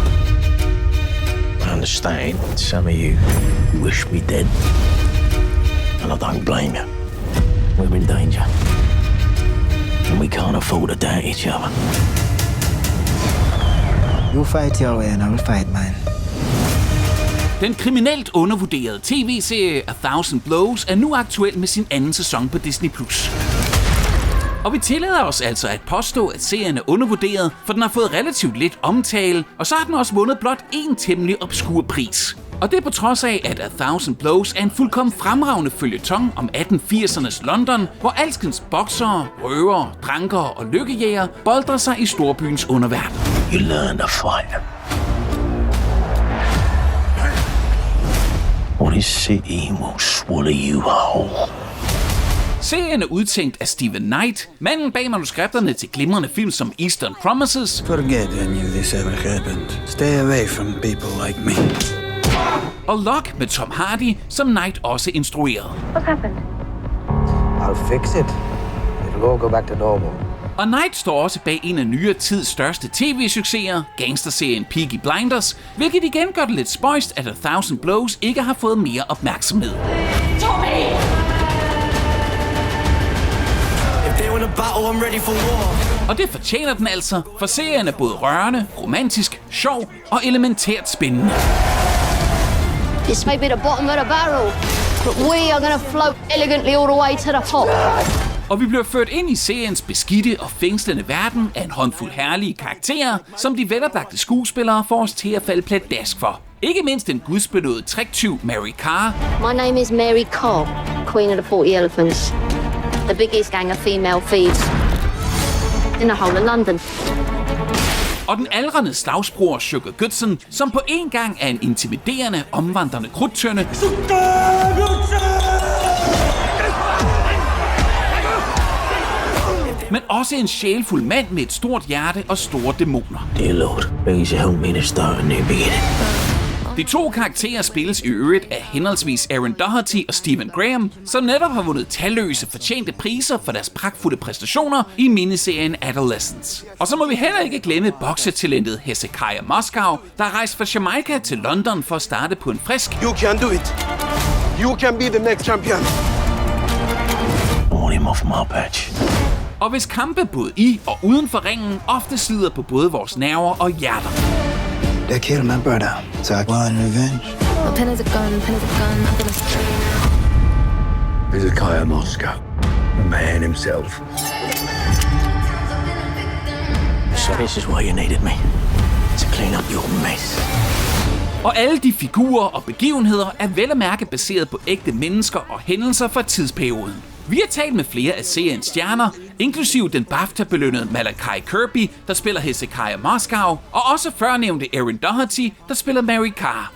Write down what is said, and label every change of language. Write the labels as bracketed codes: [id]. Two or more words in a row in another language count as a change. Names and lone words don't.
[en] I understand some of you wish me dead, and I don't blame you. We're in danger, and we can't afford to doubt each other. You fight your way, and I will fight mine. [da] Den kriminelt undervurderede tv-serie A Thousand Blows er nu aktuel med sin anden sæson på Disney+. Og vi tillader os altså at påstå, at serien er undervurderet, for den har fået relativt lidt omtale, og så har den også vundet blot én temmelig obskur pris. Og det er på trods af, at A Thousand Blows er en fuldkommen fremragende føljeton om 1880'ernes London, hvor alskens boksere, røvere, drankere og lykkejæger boldrer sig i storbyens underverden. [en] You learn to fight. Or this city will swallow you whole. [da] Serien er udtænkt af Stephen Knight, manden bag manuskripterne til glimrende film som Eastern Promises. [en] Forget any of this ever happened. Stay away from people like me. [da] Og Lock med Tom Hardy, som Knight også instruerede. [en] What's happened? I'll fix it. It'll all go back to normal. [da] Og Knight står også bag en af nyere tids største tv-succeser, gangsterserien Peaky Blinders, hvilket igen gør det lidt spøjst, at A Thousand Blows ikke har fået mere opmærksomhed. Tommy! Og det fortjener den altså, for serien er både rørende, romantisk, sjov og elementært spændende. [en] This may be the bottom of the barrel, but we are gonna float elegantly all the way to the top. [da] Og vi bliver ført ind i seriens beskidte og fængslende verden af en håndfuld herlige karakterer, som de veloplagte skuespillere får os til at falde pladask for. Ikke mindst den gudsbenådede tricktyv Mary Carr. [en] My name is Mary Carr, Queen of the 40 Elephants. The biggest gang of female thieves in the whole of London. [da] Og den aldrende slagsbror Sugar Goodson, som på en gang er en intimiderende, omvandrende krudtønde. Men også en sjælfuld mand med et stort hjerte og store dæmoner. [en] Dear Lord, please help me to start a new beginning. [da] De to karakterer spilles i øvrigt af henholdsvis Erin Doherty og Stephen Graham, som netop har vundet talløse fortjente priser for deres pragtfulde præstationer i miniserien Adolescence. Og så må vi heller ikke glemme boksetalentet Hezekiah Moscow, der er rejst fra Jamaica til London for at starte på en frisk. [en] You can do it. You can be the next champion. I want him off my patch. [da] Og hvis kampe både i og uden for ringen ofte slider på både vores nerver og hjerter. [en] They killed my brother, so I want revenge. A pen is a gun, pen is a gun, I'm gonna Hezekiah Moscow, the man himself. So this is why you needed me. To clean up your mess. [da] Og alle de figurer og begivenheder er vel at mærke baseret på ægte mennesker og hændelser fra tidsperioden. Vi har talt med flere af seriens stjerner, inklusive den BAFTA-belønnede Malachi Kirby, der spiller Hezekiah Moscow, og også førnævnte Erin Doherty, der spiller Mary Carr.